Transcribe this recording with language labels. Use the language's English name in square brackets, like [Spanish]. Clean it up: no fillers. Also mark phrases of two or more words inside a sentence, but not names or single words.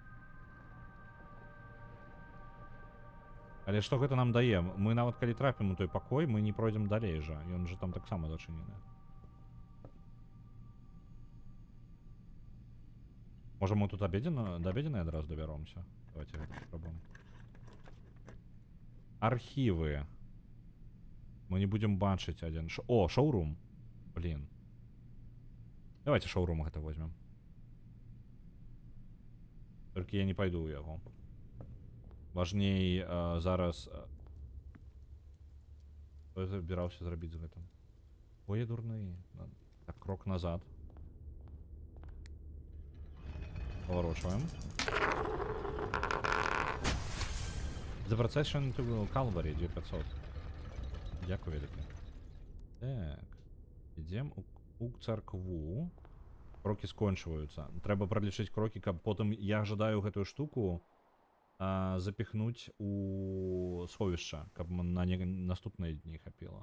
[Belarusian] Але што гэта нам дае? Мы нават калі трапім у той пакой, мы не пройдзем далей жа. Ён жа там таксама зачынены. [Russian] Можа мы тут до обеденной адразу доберемся? [Belarusian] Давайте гэта спробуем. Архивы. [Russian] Мы не будем бачыць один. О, шоурум. Блин. Давайте шоурум гэта возьмем. Только я не пойду ў яго. [Belarusian] Важней зараз... Што я збіраўся зрабіць з гэтым? Ой, дурны. Так, крок назад. [Russian] Поворачиваем. [English] The procession to Calvary 9500. [Belarusian] Дякую вялікі. Так. Ідзем у царкву. Крокі скончваюцца. Трэба пралічыць крокі, каб потым я жадаю гэтую штуку запихнуть у сховішча, каб на наступныя дні хапіла.